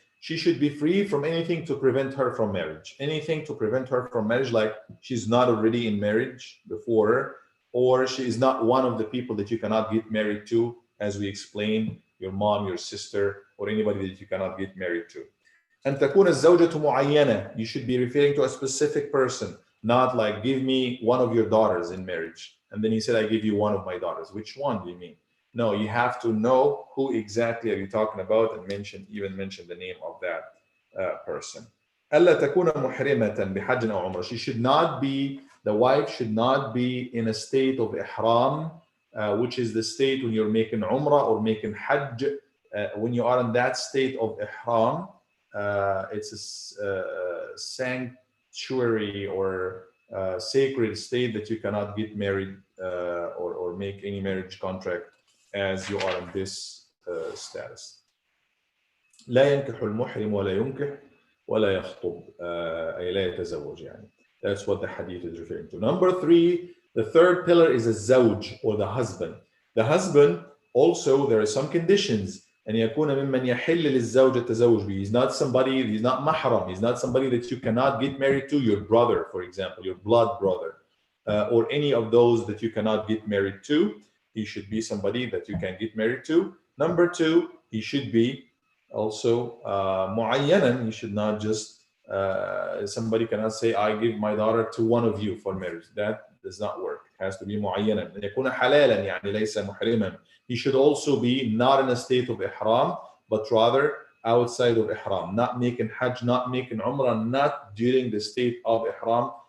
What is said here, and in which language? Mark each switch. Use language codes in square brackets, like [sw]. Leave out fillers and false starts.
[en] She should be free from anything to prevent her from marriage. Anything to prevent her from marriage, like she's not already in marriage before, or she is not one of the people that you cannot get married to, as we explained, your mom, your sister, or anybody that you cannot get married to. [ar] And تكون الزوجة معينة. [en] You should be referring to a specific person, not like give me one of your daughters in marriage. And then he said, I give you one of my daughters. Which one do you mean? No, you have to know who exactly are you talking about, and mention the name of that person. [ar] ألا تكون محرمة بحج أو عمرة. [en] She should not be, the wife should not be in a state of ihram, which is the state when you're making umrah or making hajj. When you are in that state of ihram, it's a sanctuary or sacred state that you cannot get married or make any marriage contract as you are in this status. [ar] لا ينكح المحرم ولا ينكح ولا يخطب أي لا يتزوج يعني. [en] That's what the hadith is referring to. Number 3, the third pillar is a zawj, or the husband. The husband also, there are some conditions. [ar] أن يكون ممن يحل للزوج التزوج به. [en] He's not somebody, he's not mahram, he's not somebody that you cannot get married to, your brother, for example, your blood brother. or any of those that you cannot get married to. He should be somebody that you can get married to. Number two, he should be also mu'ayyanan. You should not just, somebody cannot say, I give my daughter to one of you for marriage. That does not work. It has to be mu'ayyanan. [ar] أن يكون حلالا يعني ليس محرما. [en] He should also be not in a state of ihram, but rather outside of ihram, not making hajj, not making umrah, not during the state of ihram.